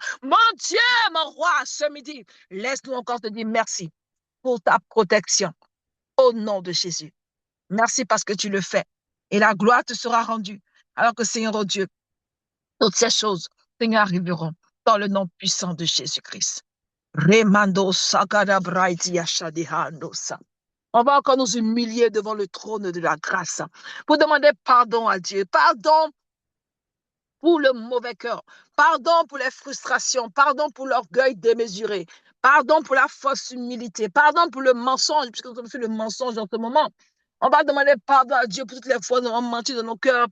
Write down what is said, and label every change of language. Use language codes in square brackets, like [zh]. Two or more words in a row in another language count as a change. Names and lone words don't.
[fr] Mon Dieu, mon roi, ce midi, laisse-nous encore te dire merci pour ta protection au nom de Jésus. Merci parce que tu le fais et la gloire te sera rendue. Alors que, Seigneur oh Dieu, toutes ces choses, Seigneur, arriveront dans le nom puissant de Jésus-Christ. Remando sagada braiti ashadihando sa. On va encore nous humilier devant le trône de la grâce pour demander pardon à Dieu. Pardon pour le mauvais cœur. Pardon pour les frustrations. Pardon pour l'orgueil démesuré. Pardon pour la fausse humilité. Pardon pour le mensonge, puisque nous avons fait le mensonge en ce moment. On va demander pardon à Dieu pour toutes les fois où nous avons menti dans nos cœurs.